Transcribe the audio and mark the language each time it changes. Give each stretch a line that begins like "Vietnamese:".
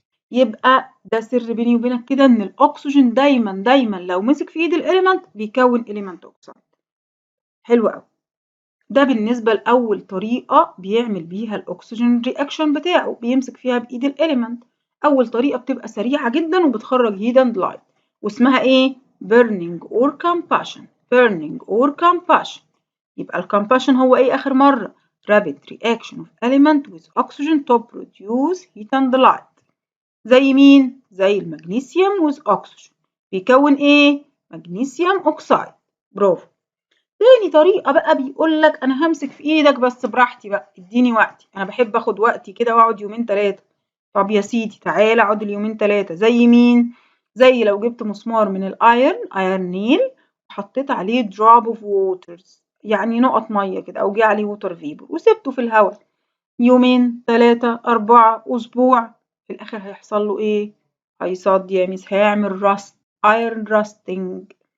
Arabic: يبقى ده سر بيني وبينك كده، ان الاكسجين دايما دايما لو مسك في ايد الاليمنت بيكون اليمنت اوكسيد. حلو قوي. ده بالنسبه لاول طريقه بيعمل بيها الاكسجين رياكشن بتاعه، بيمسك فيها بايد الاليمنت. اول طريقه بتبقى سريعه جدا وبتخرج هيت اند لايت، واسمها ايه؟
English: burning or combustion. burning or combustion.
Arabic: يبقى الcombustion هو ايه اخر مره؟
English: rapid reaction of element with oxygen to produce heat and light.
Arabic: زي مين؟ زي المغنيسيوم
English: with oxygen
Arabic: بيكون ايه؟ مغنيسيوم اوكسايد. برافو. تاني طريقة بقى بيقول لك أنا همسك في إيدك بس براحتي بقى، اديني وقتي، أنا بحب آخد وقتي كده وأقعد يومين تلاتة. طب يا سيدي تعالى أقعد اليومين تلاتة. زي مين؟ زي لو جبت مسمار من ايرن نيل وحطيت عليه دروب اوف ووترز، يعني نقط مية كده، أو جه عليه ووتر فيبر وسبته في الهواء يومين تلاتة أربعة أسبوع، في الآخر هيحصل له إيه؟ هيصد يا ميس، هيعمل راست، ايرن راستنج.